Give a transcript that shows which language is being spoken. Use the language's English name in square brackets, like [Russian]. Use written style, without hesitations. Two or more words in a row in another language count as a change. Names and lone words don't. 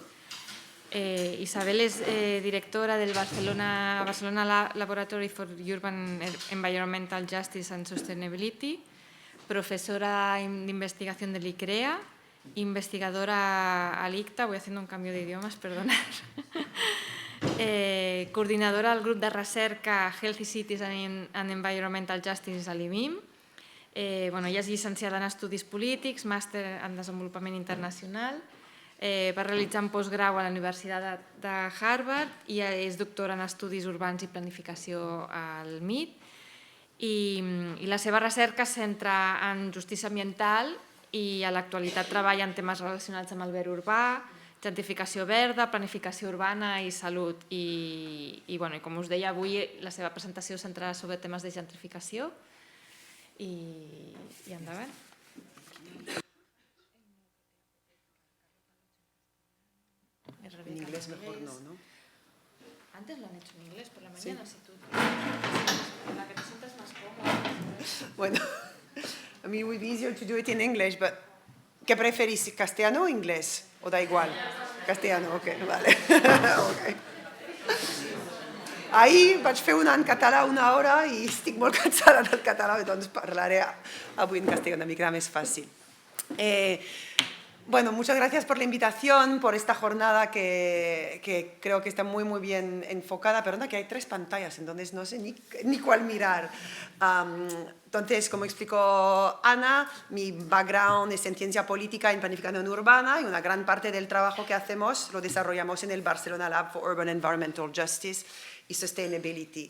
[Spanish] Isabel es directora del Barcelona Laboratory for Urban Environmental Justice and Sustainability, profesora de investigación del ICREA, investigadora al ICTA, voy haciendo un cambio de idiomas, perdonad, [Catalan] coordinadora del grup de recerca Healthy Cities and Environmental Justice a l'IBIM. Ella és llicenciada en Estudis Polítics, màster en Desenvolupament Internacional, va realitzar un postgrau a la Universitat de Harvard i és doctora en Estudis Urbans i Planificació al MIT. I la seva recerca es centra en justícia ambiental i a l'actualitat treballa en temes relacionats amb el verd urbà, gentrificació verda, planificació urbana i salut. I com us deia, avui la seva presentació es centrarà sobre temes de gentrificació. I endavant. [Spanish] En inglés mejor no, ¿no? Antes lo han hecho en inglés por la mañana, si tú la que te sientas más cómoda. Bueno, [English] I mean, it would be easier to do it in English, but [Spanish] ¿qué preferís, castellano o inglés? ¿O da igual? Castellano, ok, vale. Okay. [Catalan] Ahir vaig fer una en català una hora i estic molt cansada del català, doncs parlaré avui en castellà una mica més fàcil. [Spanish] Bueno, muchas gracias por la invitación, por esta jornada que creo que está muy, muy bien enfocada. Perdona, que hay 3 pantallas, entonces no sé ni cuál mirar. Entonces, como explicó Ana, mi background es en ciencia política, en planificación urbana, y una gran parte del trabajo que hacemos lo desarrollamos en el Barcelona Lab for Urban Environmental Justice y Sustainability.